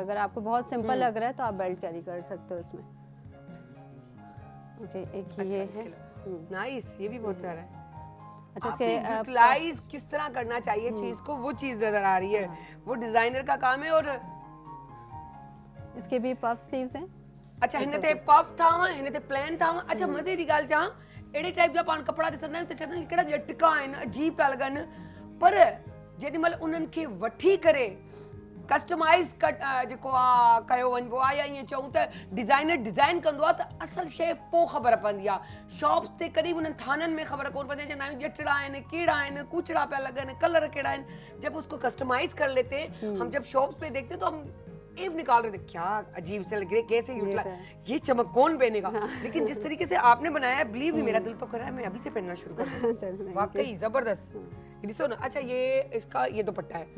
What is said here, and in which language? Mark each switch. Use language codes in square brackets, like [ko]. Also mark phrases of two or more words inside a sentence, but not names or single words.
[ur] اگر آپ کو بہت سمپل لگ رہا ہے تو آپ [en] belt carry [ur] کر سکتے ہو اس میں. اوکے، ایک یہ ہے. نائس، یہ بھی بہت پیارا ہے. अच्छा आपने इसके یوٹیلائز کس طرح کرنا چاہیے چیز کو، وہ چیز نظر آ رہی ہے، وہ ڈیزائنر کا کام ہے. और اس کے بھی [en] puff sleeves [ur] हैं। [sd] अच्छा हिन ते पफ था हिन ते प्लेन था। अच्छा मजे दी ॻाल्हि चवां, अहिड़े टाइप जा पाण कपिड़ा ॾिसंदा आहियूं त चवंदा आहियूं कहिड़ा लटका आहिनि, अजीब था लॻनि, पर जेॾीमहिल उन्हनि खे वठी करे कस्टमाइज़ जेको आहे कयो वञिबो आहे, या ईअं चऊं त डिज़ाइनर डिज़ाइन कंदो आहे, त असल शइ पोइ ख़बर पवंदी आहे। शॉप्स ते कॾहिं बि उन्हनि थाननि में ख़बर कोन पवंदी आहे, चवंदा आहियूं ॼचड़ा आहिनि, कीड़ा आहिनि, कूचड़ा पिया लॻनि, कलर कहिड़ा आहिनि। [ur] جب اس کو کسٹمائز کر لیتے ہم، جب شاپس پہ دیکھتے تو ہم عیب نکال رہے تھے، کیا عجیب سے لگ رہی ہے، کیسے یہ چمک کون پہنے گا. لیکن جس طریقے سے آپ نے بنایا ہے، بلیو بھی میرا دل تو کر رہا ہے میں ابھی سے پہننا شروع کر دوں. واقعی زبردست. یہ دیکھو نا، اچھا یہ اس کا یہ دوپٹہ ہے.